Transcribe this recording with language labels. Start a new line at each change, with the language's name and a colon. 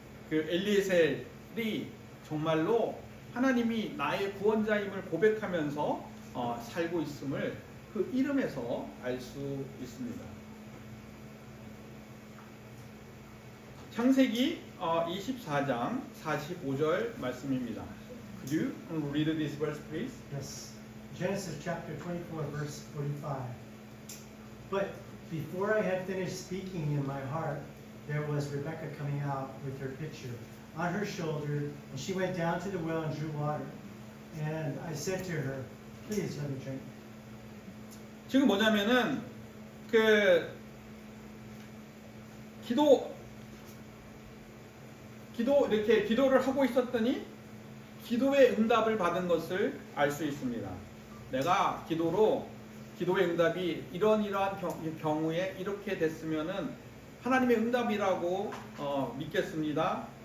Korean: 그 엘리에셀이 정말로 하나님이 나의 구원자임을 고백하면서 살고 있음을 그 이름에서 알 수 있습니다. 창세기 24장 45절 말씀입니다.
English: Could you read this verse, please? Yes. Genesis chapter 24, verse 45. But before I had finished speaking in my heart, there was Rebekah coming out with her pitcher on her shoulder, and she went down to the well and drew water. And I said to her, please let me drink.
Korean: 지금 뭐냐면은 그 이렇게 기도를 하고 있었더니 기도의 응답을 받은 것을 알 수 있습니다. 내가 기도의 응답이 이러한 경우에 이렇게 됐으면은 하나님의 응답이라고 믿겠습니다.